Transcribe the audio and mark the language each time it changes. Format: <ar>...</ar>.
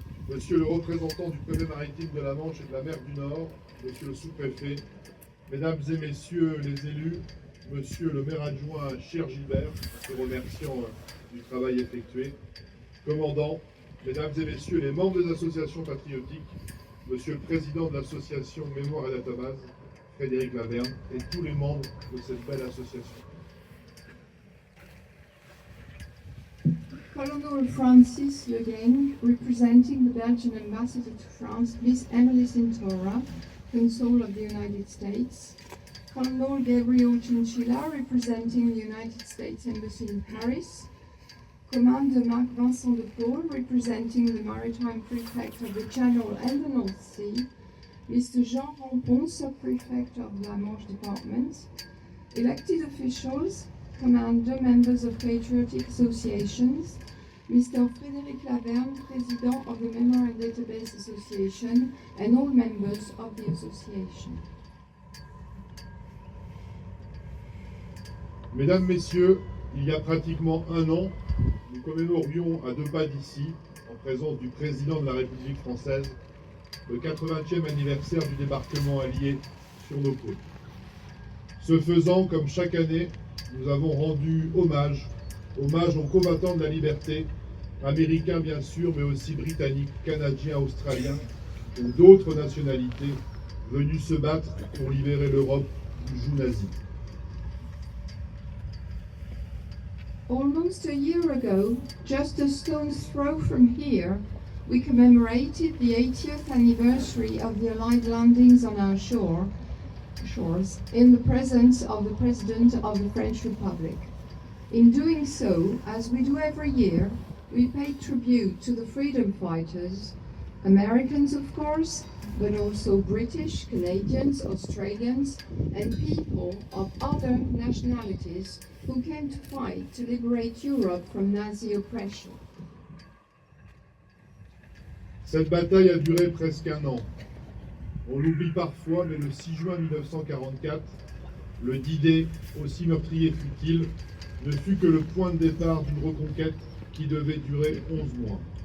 <fr>Monsieur le représentant du préfet maritime de la Manche et de la mer du Nord, Monsieur le sous-préfet, Mesdames et Messieurs les élus, Monsieur le maire adjoint Cher-Gilbert, nous remercions du travail effectué, commandant, Mesdames et Messieurs les membres des associations patriotiques, Monsieur le président de l'association Mémoire et Database, Frédéric Laverne, et tous les membres de cette belle association.</fr> <en>Colonel Francis Legain, representing the Belgian ambassador to France, Miss Emily Sintora, Consul of the United States, Colonel Gabriel Chinchilla, representing the United States Embassy in Paris, Commander Marc Vincent de Paul, representing the Maritime Prefect of the Channel and the North Sea, Mr. Jean Rampon, Sub-Prefect of La Manche Department, elected officials, Commander, members of patriotic associations, Mr. Frédéric Laverne, President of the Memory and Database Association, and all members of the association.</en> <fr>Mesdames, Messieurs, il y a pratiquement un an, nous commémorions à 2 pas d'ici, en présence du président de la République française, le 80e anniversaire du débarquement allié sur nos côtes. Ce faisant, comme chaque année, nous avons rendu hommage aux combattants de la liberté, américains bien sûr, mais aussi britanniques, canadiens, australiens ou d'autres nationalités venus se battre pour libérer l'Europe du joug nazi.</fr> <en>Almost a year ago, just a stone's throw from here, we commemorated the 80th anniversary of the Allied landings on our shores in the presence of the President of the French Republic. In doing so, as we do every year, we paid tribute to the freedom fighters, Americans of course, but also British, Canadians, Australians, and people of other nationalities who came to fight to liberate Europe from Nazi oppression.</en> <fr>Cette bataille a duré presque un an. On l'oublie parfois, mais le 6 juin 1944, le D-Day, aussi meurtrier fut-il, ne fut que le point de départ d'une reconquête qui devait durer 11 mois.</fr>